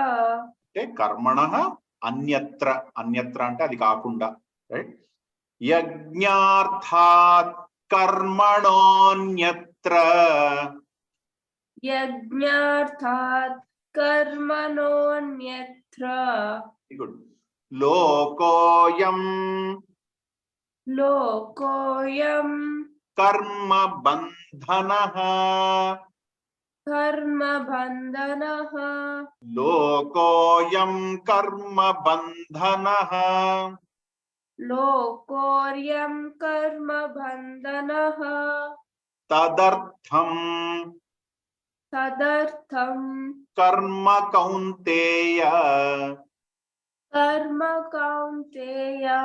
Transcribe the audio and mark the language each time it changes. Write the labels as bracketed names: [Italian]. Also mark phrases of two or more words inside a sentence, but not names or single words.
[Telugu] అంటే [Sanskrit] కర్మణః అన్యత్ర, అన్యత్ర [Telugu] అంటే అది కాకుండా, రైట్? [Sanskrit] యజ్ఞార్థాత్ కర్మణోన్యత్ర. यज्ञार्थात् कर्मणोऽन्यत्र. గుడ్. లోకోయం Lokoyam కర్మ బంధనః. कर्म बन्धनः. లోకోయం కర్మ బంధనః. लोकोऽयं कर्म बन्धनः. తదర్థం Tadartham కర్మ కౌంతేయ. कर्म कौन्तेय.